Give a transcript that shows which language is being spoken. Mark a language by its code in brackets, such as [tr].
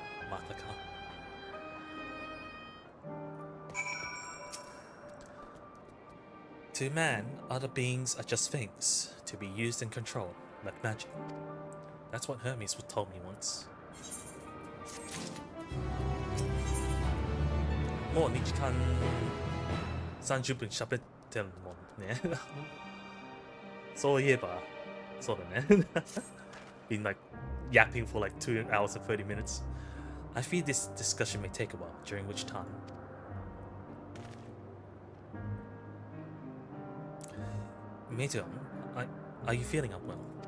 [en] Mataka. To man, other beings are just things, to be used and controlled, like magic. That's what Hermes told me once. [ja] もう2時間30分喋ってるもんね。そういえば、そうだね。 [en] Been like yapping for like 2 hours and 30 minutes. I fear this discussion may take a while, during which time. Meteor, are you feeling unwell?